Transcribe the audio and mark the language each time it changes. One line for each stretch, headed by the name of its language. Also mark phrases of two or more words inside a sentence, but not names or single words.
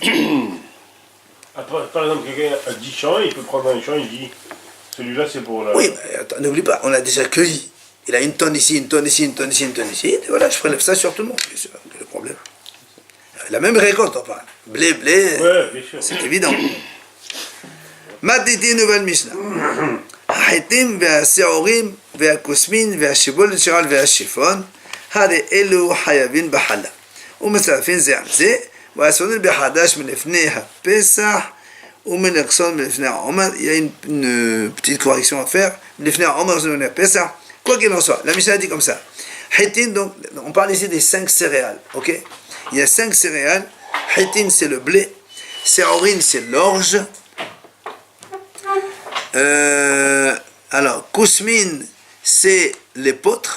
French: Après, par exemple, quelqu'un a 10 champs, il peut prendre un champ, il dit celui-là c'est pour la. Oui, mais attends, n'oublie pas, on a déjà cueilli. Il a une tonne ici, une tonne ici, une tonne ici, une tonne ici. Et voilà, je prélève ça sur tout le monde. Bien sûr, quel est le problème? La même récolte, on parle. Blé, Ouais, bien sûr. c'est évident. Matiti, nouvelle Mishnah.
Hebrew: החיטים והשעורים והכוסמין והשיבולת שרל והשיפון, הרי אלו חייבים בחלה. ומצטרפים זה על זה, והסעודים בחדש מלפני הפסח, ומלכסון מלפני העומר.
French: Il y a une petite correction à faire.
Hebrew: מלפני העומר זה מלפני הפסח.
French: Quoi qu'il en soit, la Mishnah dit comme ça. Hitin, donc, on parle ici des 5 céréales, ok? Il y a 5 céréales. Hitin, c'est le blé. Séorin, c'est l'orge. Alors, Kousmin, c'est l'épeautre.